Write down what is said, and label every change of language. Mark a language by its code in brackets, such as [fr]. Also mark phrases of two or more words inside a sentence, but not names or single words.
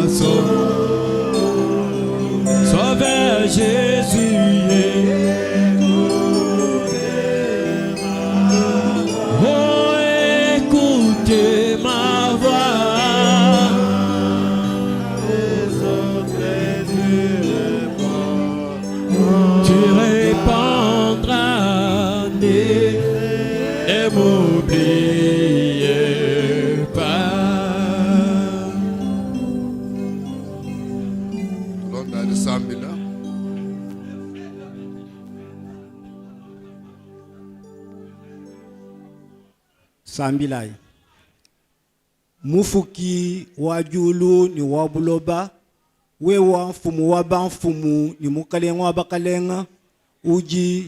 [fr] Sauveur Jésus, oh écoutez ma voix, tu répondras et m'oubliez pas. [lu] Londa de Sambila. Sambilai mufuki wajulu ni wabuloba wewa mfumu waba mfumu ni mukalenga wabakalenga uji